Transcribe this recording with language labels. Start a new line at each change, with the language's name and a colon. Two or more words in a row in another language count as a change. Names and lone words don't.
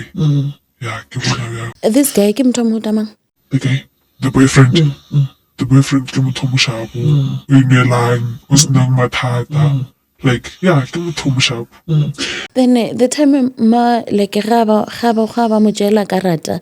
English: Yeah,
Southern Sotho: ke bona ya.
English: This guy
Southern Sotho: ke motho mo tamang.
English: Okay. The boyfriend. The boyfriend
Southern Sotho: ke motho mo shapo. O inelang, o senang mathata.
English: Like, yeah,
Southern Sotho: ke motho mo shapo.
English: Then the time
Southern Sotho: ma like ga ba mo jela karata.